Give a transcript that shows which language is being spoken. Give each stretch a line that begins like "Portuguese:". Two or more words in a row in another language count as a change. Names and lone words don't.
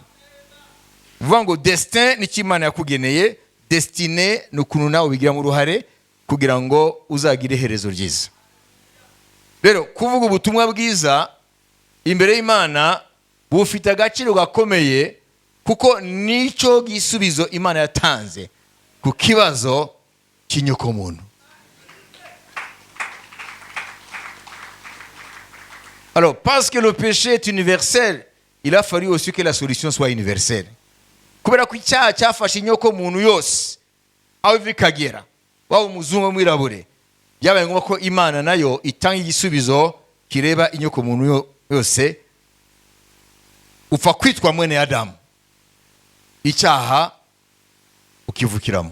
Kinyarwanda: Vuga ngo destin ni cy'Imana yakugeneye, destiny ni ukuntu nawe ubigiramo uruhare kugira ngo uzagire iherezo ryiza. Rero kuvuga ubutumwa bwiza imbere y'Imana bufite agaciro gakomeye, kuko nicyo gisubizo Imana yatanze ku kibazo cy'inyokomuntu.
French: Alors, parce que le péché est universel, il a fallu aussi que la solution soit universelle.
Kinyarwanda: Kubera ko icyaha cyafashe inyokomuntu yose aho bikagera, waba umuzungu mwirabure, byabaye ngombwa ko Imana nayo itanga igisubizo kireba inyokomuntu yose. Upfa kwitwa mwene Adamu, icyaha ukivukiramo.